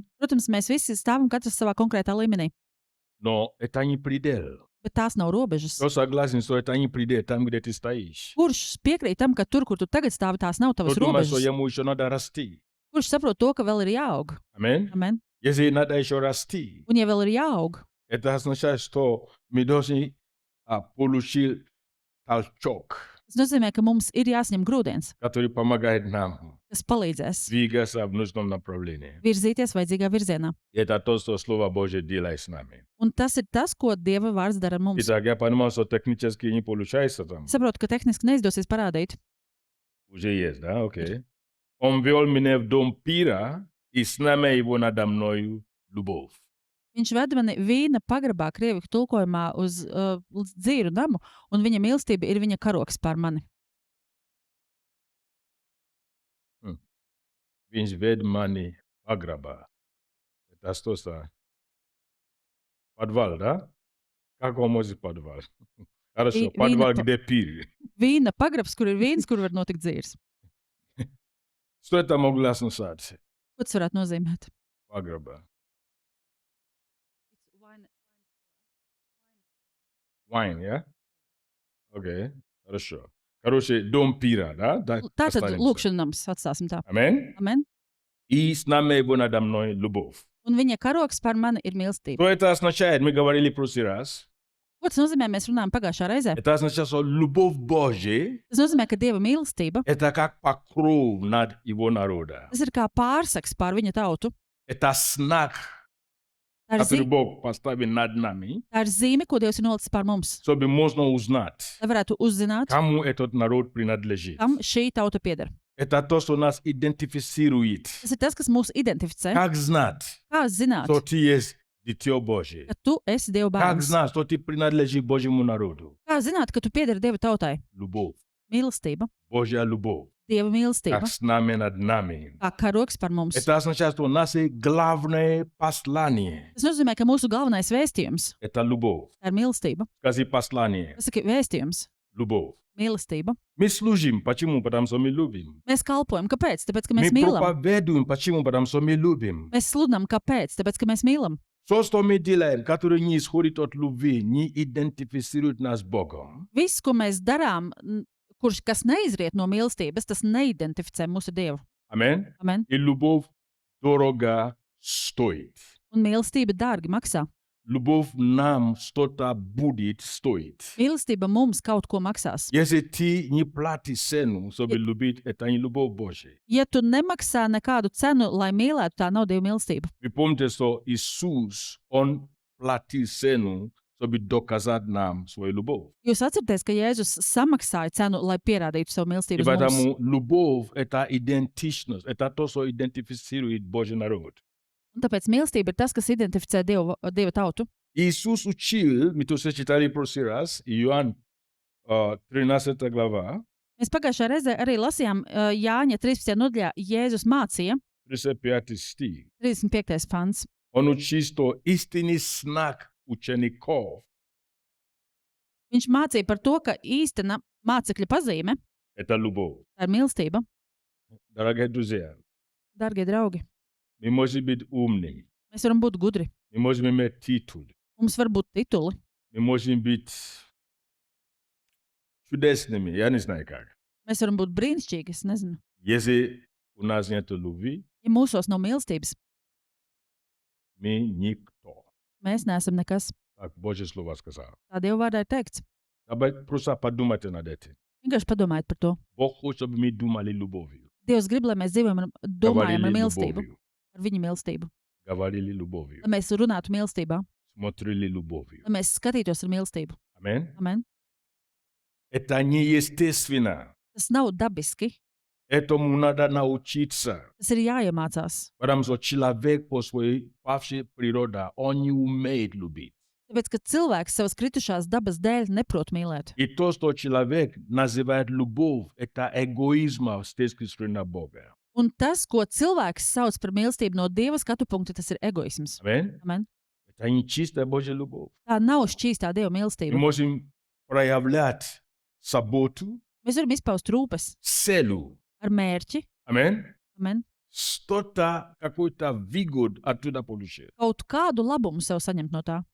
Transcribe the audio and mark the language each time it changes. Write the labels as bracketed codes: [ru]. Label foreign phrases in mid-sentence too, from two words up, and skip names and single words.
[lv] Protams, mēs visi stāvam katrs savā konkrētā līmenī, [ru] но это не предел. [lv] bet tās nav robežas. [ru] Кто согласен, что это не предел там, где ты стоишь? [lv] Kurš piekrīt tam, ka tur, kur tu tagad stāvi, tās nav [ru] Кто [lv] tavas [ru] думает, что [lv] robežas? [ru] ему еще надо расти? [lv] Kurš saprot to, ka vēl ir jāaug? [ru] Аминь. [lv] Amen. [ru] Если надо еще расти, [lv] Un ja vēl ir jāaug, [ru] это означает, что мы должны получить толчок, [lv] tas nozīmē, ka mums ir jāsaņem grūdienis, [ru] который помогает нам [lv] kas palīdzēs [ru] двигаться в нужном направлении. [lv] virzīties vajadzīgā virzienā. [ru] И это то, что Слово Божье делает с нами. Un tas ir tas, ko Dieva vārds dara ar mums. Итак, я понимаю, что технически не получается там. [lv] Saprotu, ka tehniski neizdosies parādīt. [ru] Уже есть, да? Окей. Он вел меня в дом пира, и знамя его надо мною любовь. [lv] Viņš veda mani vīna pagrabā, krieviski tulkojumā, uz dzīru namu, un viņa mīlestība ir viņa karoks pār mani. Viņš ved mani погреба. [ru] Это что за подвал, да? Как он может подвал? Хорошо, [lv] Vīna [ru] подвал, pa- где пир. [lv] Vīna pagrabs, kur ir vīns, kur var notikt dzīves. [ru] Что это могло означать? [lv] Ko tas varētu nozīmēt? [en] Паграба. Wine, yeah? [ru] Окей, хорошо. Короче, дом пира, да? [lv] Tātad [ru] Останемся. [lv] lūkšana nams atstāsim tā. [ru] Амен? [lv] Amen. [ru] И с нами его надо мной любовь. [lv] Un viņa karoks par mani ir mīlestība. [ru] Что это означает? Мы говорили в прошлый раз. [lv] Ko tas nozīmē? Mēs runājam pagājušā reizē. [ru] Это означает, что любовь Божья [lv] Tas nozīmē, ka Dieva mīlestība [ru] это как покров над его народа. [lv] tas ir kā pārsaks pār viņa tautu. [ru] Это знак, [lv] Tā ir, [ru] который [lv] zi [ru] Бог поставил над нами, [lv] tā ir zīme, ko Dievs ir nolicis pār mums. [ru] чтобы можно узнать, [lv] Lai varētu uzzināt, [ru] кому этот народ принадлежит. [lv] kam šī tauta pieder. [ru] Это то, что нас идентифицирует. [lv] Tas ir tas, kas mūs identificē. [ru] Как знать, [lv] Kā zināt, [ru] что ты есть дитё Божье? [lv] ka tu esi Dieva [ru] Как [lv] bērns? [ru] знать, что ты принадлежишь Божьему народу? [lv] Kā zināt, ka tu piederi Dieva tautai? [ru] Любовь. [lv] Mīlestība, [ru] Божья любовь. [lv] Dieva mīlestība, [ru] Как с нами над нами. [lv] kā karoks par mums. [ru] Это означает, что у нас есть главное послание. [lv] Tas nozīmē, ka mūsu galvenais vēstījums [ru] Это любовь. [lv] ir mīlestība. [ru] Скажи послание. [lv] Pasaki, vēstījums, [ru] Любовь. [lv] mīlestība. [ru] Мы служим. Почему? Потому что мы любим. [lv] Mēs kalpojam, kāpēc? Tāpēc, ka [ru] Мы [lv] mēs mīlam. [ru] проповедуем. Почему? Потому что мы любим. [lv] Mēs sludinām, kāpēc? Tāpēc, ka mēs mīlam. [ru] Все, что мы делаем, которое не исходит от любви, не идентифицирует нас с Богом. [lv] Viss, ko mēs darām, kas neizriet no mīlestības, tas neidentificē mūsu Dievu. [ru] Аминь. [lv] Amen. [ru] И любовь дорого стоит. [lv] Un mīlestība dārgi maksā. [ru] Любовь нам что-то будет стоить. [lv] Mīlestība mums kaut ko maksās. [ru] Если ты не платишь цену, чтобы любить, это не любовь Божья. [lv] Ja tu nemaksā nekādu cenu, lai mīlētu, tā nav Dieva mīlestība. [ru] Вы помните, что Иисус, Он платил цену, чтобы доказать нам свою любовь. [lv] Jūs atcerieties, ka Jēzus samaksāja cenu, lai pierādītu savu [ru] И [lv] mīlestību uz mums. [ru] поэтому любовь – это идентичность, это то, что идентифицирует Божий народ. [lv] Un tāpēc mīlestība ir tas, kas identificē Dieva tautu. [ru] Иисус учил, мы тоже читали в прошлый раз, Иоанн 13 глава, [lv] Mēs pagājušajā reizē arī lasījām Jāņa 13. nodaļā, Jēzus mācīja, [ru] 35 стих. [lv] 35. pants. [ru] Он учил, что истинный знак учеников [lv] Viņš mācīja par to, ka īstena mācekļa pazīme – [ru] это любовь. [lv] tā ir mīlestība. [ru] Дорогие друзья, [lv] Darbie draugi, [ru] мы можем быть умными, [lv] mēs varam būt gudri, [ru] мы можем иметь титул, [lv] mums var būt tituli, [ru] мы можем быть чудесными, я не знаю как. [lv] mēs varam būt brīnišķīgi, es nezinu. [ru] Если у нас нет любви, [lv] Ja mūsos nav mīlestības, [ru] мы никто. [lv] mēs neesam nekas. [ru] Так Божье Слово сказал. [lv] Tā Dieva vārdā ir teikts. [ru] Давайте просто подумайте над этим. [lv] Vienkārši padomājiet par to. [ru] Бог хочет, чтобы мы думали любовью. [lv] Dievs grib, lai mēs domājam ar [ru] Говорили [lv] mīlestību, [ru] любовью. [lv] ar viņa mīlestību. [ru] Говорили любовью. [lv] Lai mēs runātu mīlestībā, [ru] Смотрели любовью. [lv] lai mēs skatītos ar mīlestību. [ru] Аминь. [lv] Amen. [ru] Это неестественно. [lv] Tas nav dabiski, [ru] Этому надо научиться. [lv] tas ir jāiemācās. [ru] Потому что человек по своей павшей природе, он не умеет любить. [lv] Tāpēc, ka cilvēks savas kritušās dabas dēļ neprot mīlēt. [ru] И то, что человек называет любовь, это эгоизм с точки зрения Бога. [lv] Un tas, ko cilvēks sauc par mīlestību no Dieva skatu punkta, tas ir egoisms. [ru] Аминь. [lv] Amen. [ru] Это не чистая Божья любовь. [lv] Tā nav šķīstā Dieva [ru] Мы [lv] mīlestība. [ru] можем проявлять заботу, [lv] Mēs varam izpaust rūpes [ru] целью. [lv] ar mērķi, [ru] Аминь. [lv] amen, [ru] Что-то, какой-то выгод оттуда получить. [lv] kaut kādu labumu sev saņemt no tā.